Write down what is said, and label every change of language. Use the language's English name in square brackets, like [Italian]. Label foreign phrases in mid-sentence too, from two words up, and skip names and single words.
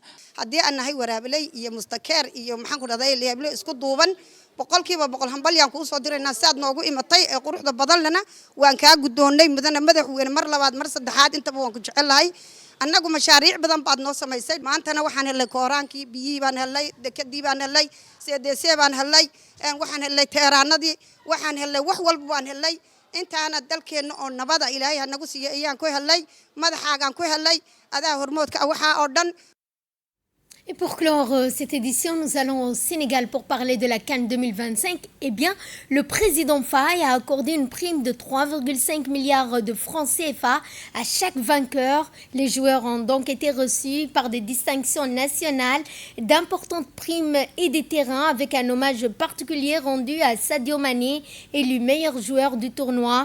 [Somali] haddii aan nahay waraabilay iyo mustakeer iyo maxaan ku dhahday leeblo isku duuban boqolkiiba boqol hambalyaan ku soo diraynaa saad noogu imatay ee quruxda badan lana waan ka gudoonay madaxweyne mar labaad mar saddexaad intaba waan ku jecelahay annagu mashaariic badan baad noo samaysay maantana waxaan helay kooraankii biyihii baan helay dekadii baan helay CDC baan helay waxaan helay teeraanadii waxaan helay wax walba baan helay intaana dalkeena oo nabada ilaahay hanagu siiyay ayaan ku helay madaxaagaan ku helay adaa hormoodka waxa oo dhan. [French] Et pour clore cette édition, nous allons au Sénégal pour parler de la CAN 2025. Eh bien, le président Faye a accordé une prime de 3,5 milliards de francs CFA à chaque vainqueur. Les joueurs ont donc été reçus par des distinctions nationales, d'importantes primes et des terrains, avec un hommage particulier rendu à Sadio Mané, élu meilleur joueur du tournoi.